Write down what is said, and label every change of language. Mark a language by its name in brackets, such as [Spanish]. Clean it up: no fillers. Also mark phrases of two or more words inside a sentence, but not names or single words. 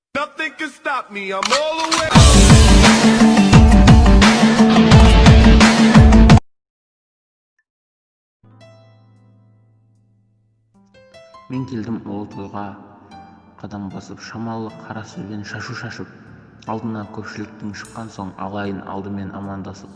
[English] Nothing can stop me, I'm all the way. [Kazakh] Мен келдім ұлы тойға, қадам басып, шамалы қара сөзбен шашу шашып, алдына көпшіліктің шыққан соң алайын алдымен амандасып.